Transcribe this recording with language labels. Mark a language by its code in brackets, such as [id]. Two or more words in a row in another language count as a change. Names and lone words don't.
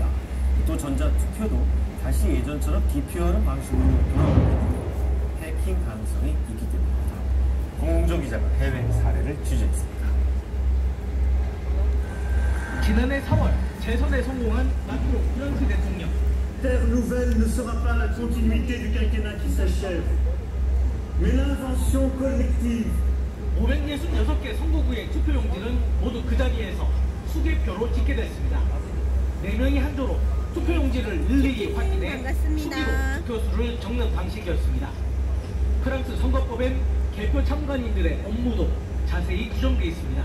[ko] 또 전자투표도 다시 예전처럼 기표하는 방식으로 돌아오고 있는데 해킹 가능성이 있기 때문입니다. 공홍정 기자가 해외 사례를 취재했습니다. 지난해 4월 재선에 성공한 마크롱 프랑스 대통령. [fr] Terre nouvelle ne sera pas la continuité du quinquennat qui s'achève, mais l'invention collective. [ko] 566개 선거구의 투표용지는 모두 그 자리에서 수개표로 집계됐습니다. 4명이 한 조로 투표용지를 일일이 확인해 수기로 투표수를 적는 방식이었습니다. 프랑스 선거법엔 개표 참관인들의 업무도 자세히 규정되어 있습니다.